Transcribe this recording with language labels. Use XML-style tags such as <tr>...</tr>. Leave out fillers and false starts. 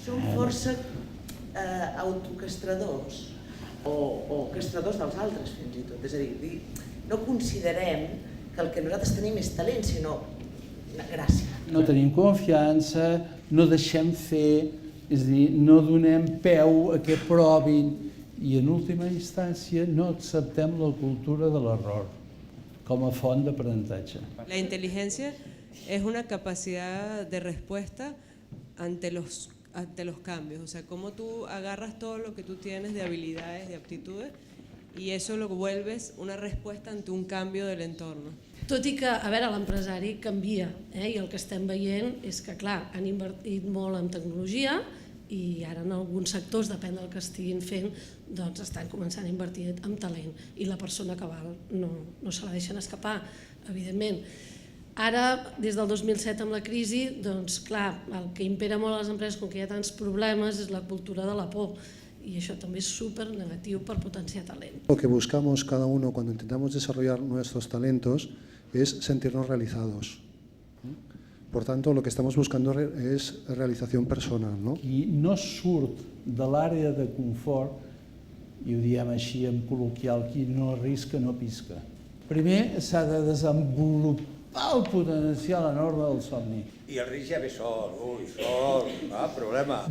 <ca>Som força autocastradors o castradors dels altres fins i tot. És a dir, no considerem que el que nosaltres tenim és talent, sinó gràcia. No tenim confiança, no deixem fer, és a dir, no donem peu a que provin i en última instància no acceptem la cultura de l'error com a font d'aprenentatge.</ca> <es>La inteligencia es una capacidad de respuesta ante los cambios, o sea, cómo tú agarras todo lo que tú tienes de habilidades, de aptitudes, y eso lo vuelves una respuesta ante un cambio del entorno.</es> <ca>Tot i que, a veure, l'empresari canvia, i el que estem veient és que, clar, han invertit molt en tecnologia i ara en alguns sectors, depèn del que estiguin fent, doncs estan començant a invertir en talent i la persona que val no se la deixen escapar, evidentment. Ara, des del 2007 amb la crisi, doncs clar, el que impera molt a les empreses, com que hi ha tants problemes, és la cultura de la por.</ca> <es>Y eso también es súper negativo para potenciar talento. Lo que buscamos cada uno cuando intentamos desarrollar nuestros talentos es sentirnos realizados. Por tanto, lo que estamos buscando es realización personal.</es> <ca>Qui no surt de l'àrea de confort, i ho diem així en col·loquial, qui no arrisca no pisca. Primer s'ha de desenvolupar el potencial enorme del somni. I el risc ja ve sol, sol, problema.</ca>